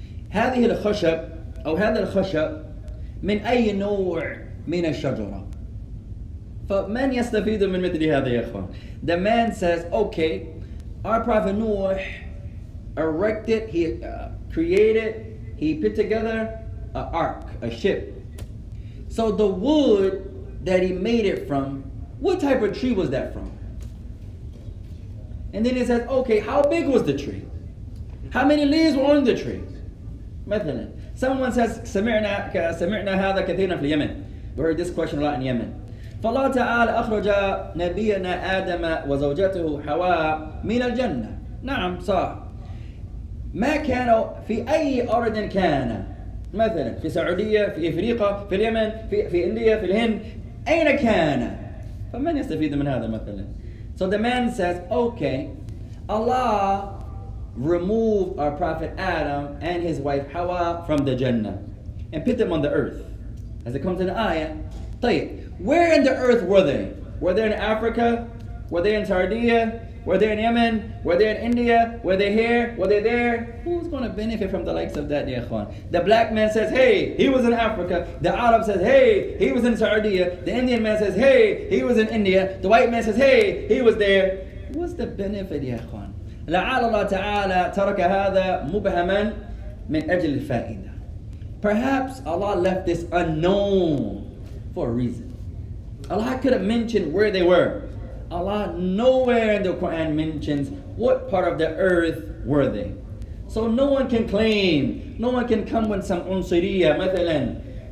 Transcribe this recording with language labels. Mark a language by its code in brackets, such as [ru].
[ar] هذه الخشب أو هذا الخشب من أي نوع من الشجرة؟ فمن يستفيد من مثل هذا يا إخوان? [en] The man says, okay, our prophet Noah erected, he created, he put together an ark, a ship. So the wood that he made it from, what type of tree was that from? And then he says, okay, how big was the tree? How many leaves were on the tree? [ar] مثلا, someone says, سمعنا هذا كثيرا في اليمن. [en] We heard this question a lot in Yemen. [ar] فالله تعالى أخرج نبينا آدم وزوجته حواء من الجنة. نعم صح. ما كانوا في أي أرض كان. مثلا في السعودية، في إفريقيا، في اليمن، في إنديا، في الهند. أين كان؟ فمن يستفيد من هذا مثلا? [en] So the man says, okay, Allah removed our Prophet Adam and his wife Hawa from the Jannah and put them on the earth. As it comes in the ayah, طيب, where in the earth were they? Were they in Africa? Were they in Sardinia? Were they in Yemen? Were they in India? Were they here? Were they there? Who's going to benefit from the likes of that, ya ikhwan? The black man says, hey, he was in Africa. The Arab says, hey, he was in Sardinia. The Indian man says, hey, he was in India. The white man says, hey, he was there. What's the benefit, ya ikhwan? [ar] لعل الله تعالى ترك هذا مبهما من أجل الفائدة. [en] Perhaps Allah left this unknown for a reason. Allah could have mentioned where they were. Allah nowhere in the Quran mentions what part of the earth were they. So no one can claim, no one can come with some unsuriya, مثلا.